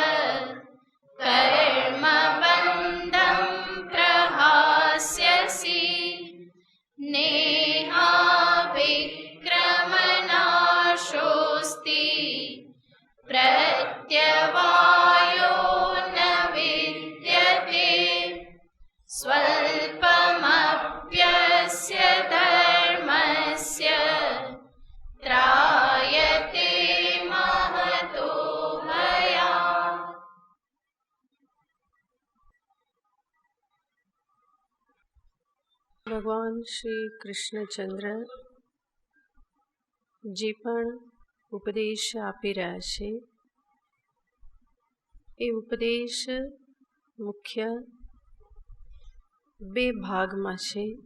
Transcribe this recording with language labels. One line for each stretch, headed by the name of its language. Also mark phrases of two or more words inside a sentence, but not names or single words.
Sanskrit: कर्मबन्धं प्रहास्यसि नेहाविक्रमनाशोऽस्ति प्रत्यवायो न विद्यते स्वल्पमप्यस्य धर्मस्य त्रायते महतो भयात्।
Gujarati: ભગવાન શ્રી કૃષ્ણચંદ્ર જે પણ ઉપદેશ આપી રહ્યા છે એ ઉપદેશ મુખ્ય બે ભાગમાં છે।